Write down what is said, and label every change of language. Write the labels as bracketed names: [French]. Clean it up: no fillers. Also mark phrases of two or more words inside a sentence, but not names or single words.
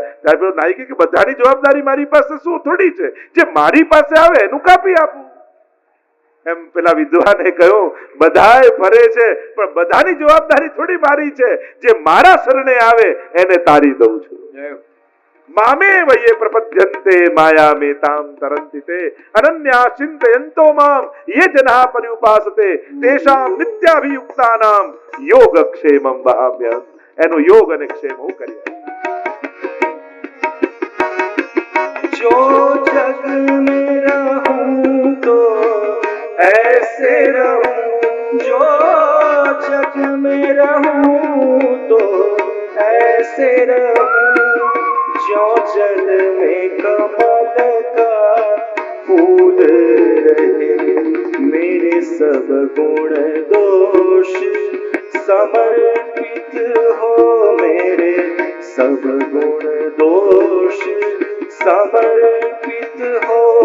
[Gujarati] ત્યારે પેલો નાઈ કે બધાની જવાબદારી મારી પાસે શું થોડી છે, જે મારી પાસે આવે એનું કાપી આપું. એમ પેલા વિદ્વાને કહ્યું, બધાય ફરે છે પણ બધાની જવાબદારી થોડી મારી છે, જે મારા શરણે આવે એને તારી દઉં છું. [Sanskrit] मामेव ये प्रपद्यन्ते मायामेतां तरन्ति ते अनन्या चिन्तयन्तो मां ये जनाः पर्युपासते तेषां नित्याभियुक्तानां योगक्षेमं वहाम्यहम्. [Gujarati] એનો યોગ અને ક્ષેમ હું કરીએ. [Hindi] जो जग में रहूं तो ऐसे रहूं, जो जग में रहूं तो ऐसे रहूं, जो जल में कमल का फूल रहे, मेरे सब गुण दोष समर्पित हो, मेरे सब गुण दोष समर्पित हो,